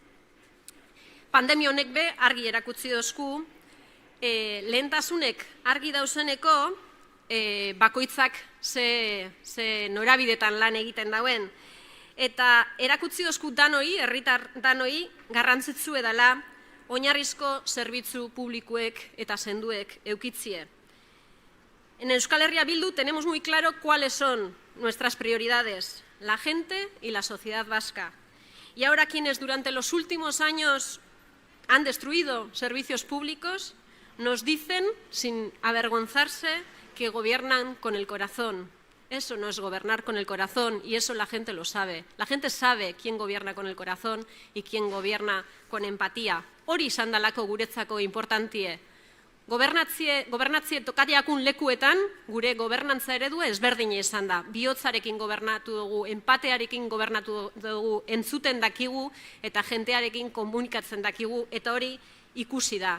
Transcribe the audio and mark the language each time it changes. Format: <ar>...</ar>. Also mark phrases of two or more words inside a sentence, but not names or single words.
<eu>Pandemia honek be, argi erakutsi dozku, lehentasunek argi dauzeneko, bakoitzak ze norabidetan lan egiten dauen. Eta erakutsi dozku danoi, herritar danoi, garrantzitsu edala oinarrizko zerbitzu publikoek eta senduek eukitzie.</eu> <es>En Euskal Herria Bildu tenemos muy claro cuáles son nuestras prioridades, la gente y la sociedad vasca. Y ahora quienes durante los últimos años han destruido servicios públicos, nos dicen, sin avergonzarse, que gobiernan con el corazón. Eso no es gobernar con el corazón y eso la gente lo sabe. La gente sabe quién gobierna con el corazón y quién gobierna con empatía.</es> <eu>Hori izan dalako guretzako importantie. Gobernatzie tokatiakun lekuetan, gure gobernantza eredua ezberdina izan da. Bihotzarekin gobernatu dugu, empatearekin gobernatu dugu, entzuten dakigu eta jentearekin komunikatzen dakigu eta hori ikusi da.</eu>